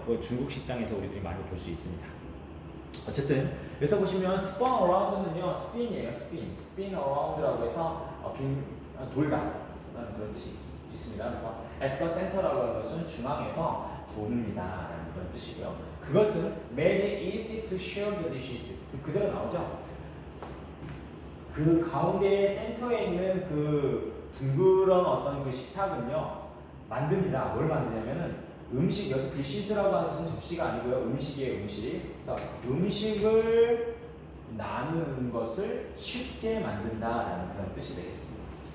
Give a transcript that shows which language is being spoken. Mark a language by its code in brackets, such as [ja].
[ko] 그걸 중국 식당에서 우리들이 많이 볼 수 있습니다. 어쨌든 여기서 보시면 spin around는요 spin이에요. spin around라고 해서 돌다 라는 그런 뜻이 있습니다. 그래서 at the center라고 하는 것은 중앙에서 돕니다 라는 그런 뜻이고요. 그것은 [en] made it easy to share the dishes. [ko] 그대로 나오죠. 그 가운데 센터에 있는 그 둥그런 어떤 그 식탁은요 만듭니다. 뭘 만드냐면은 음식, 여기서 dishes라고 하는 것은 접시가 아니고요 음식이에요. 그래서 음식을 나누는 것을 쉽게 만든다라는 그런 뜻이 되겠습니다.